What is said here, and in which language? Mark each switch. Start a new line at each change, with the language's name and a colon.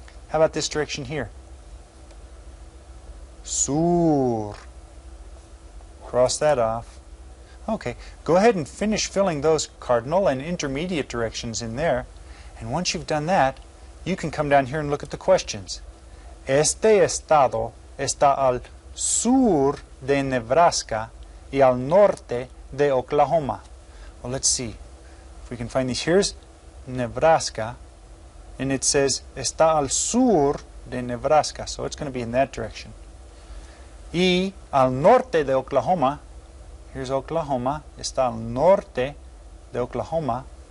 English: How about this direction here?
Spanish: Sur.
English: Cross that off. Okay, go ahead and finish filling those cardinal and intermediate directions in there. And once you've done that, you can come down here and look at the questions.
Spanish: Este estado está al sur de Nebraska y al norte de Oklahoma.
English: Well, let's see if we can find these. Here's Nebraska, and it says
Spanish: está al sur de Nebraska,
English: so it's going to be in that direction.
Spanish: Y al norte de Oklahoma,
English: here's Oklahoma,
Spanish: está al norte de Oklahoma.